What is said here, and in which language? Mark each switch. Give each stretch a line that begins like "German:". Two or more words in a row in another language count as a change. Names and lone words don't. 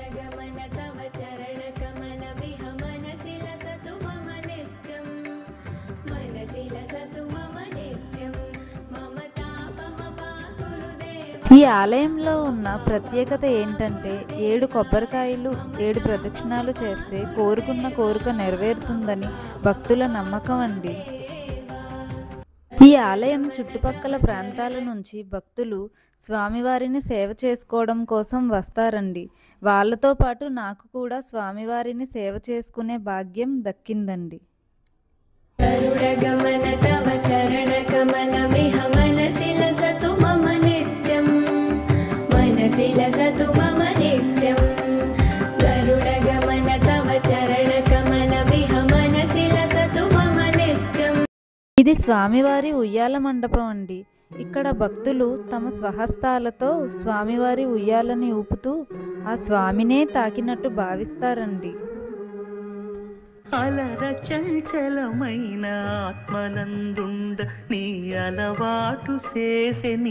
Telugu: ఈ ఆలయంలో ఉన్న ప్రత్యేకత ఏంటంటే 7 కొబ్బరికాయలు 7 ప్రదక్షిణాలు చేస్తే కోరుకున్న కోరిక నెరవేరుతుందని భక్తుల నమ్మకం అండి. ఈ ఆలయం చుట్టుపక్కల ప్రాంతాల నుంచి భక్తులు స్వామివారిని సేవ చేసుకోవడం కోసం వస్తారండి. వాళ్ళతో పాటు నాకు కూడా స్వామివారిని సేవ చేసుకునే భాగ్యం దక్కిందండి.
Sanskrit: गरुडगमन तव चरणकमलमिह मनसि लसतु मम नित्यं मनसि लसतु मम नित्यं गरुडगमन तव चरणकमलमिह मनसि लसतु मम नित्यं.
Telugu: ఇది స్వామివారి ఉయ్యాల మండపం అండి. ఇక్కడ భక్తులు తమ స్వహస్తాలతో స్వామివారి ఉయ్యాలని ఊపుతూ ఆ స్వామినే తాకినట్టు భావిస్తారండి. అలర చంచలమైన ఆత్మనందుండ నీ అలవాటు చేసెని.